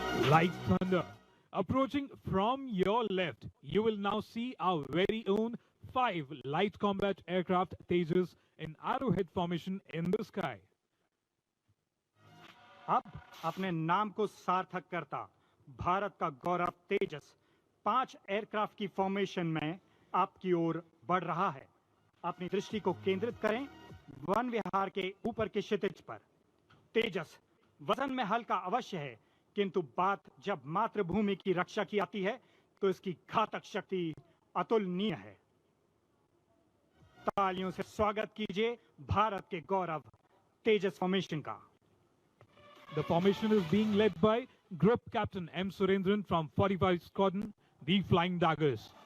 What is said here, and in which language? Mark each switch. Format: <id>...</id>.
<en>Like thunder, approaching from your left, you will now see our very own 5 light combat aircraft Tejas in arrowhead formation in the sky.</en> <hi>अब अपने नाम को सार्थक करता भारत का गौरव तेजस 5 aircraft की फॉर्मेशन में आपकी ओर बढ़ रहा है। अपनी दृष्टि को केंद्रित करें वन विहार के ऊपर के क्षितिज पर। तेजस वजन में हल्का अवश्य है, किंतु बात जब मातृभूमि की रक्षा की आती है तो इसकी घातक शक्ति अतुलनीय है। तालियों से स्वागत कीजिए भारत के गौरव तेजस फॉर्मेशन का।</hi> <en>The formation is being led by Group Captain M. Surendran from 45 Squadron, the Flying Daggers.</en>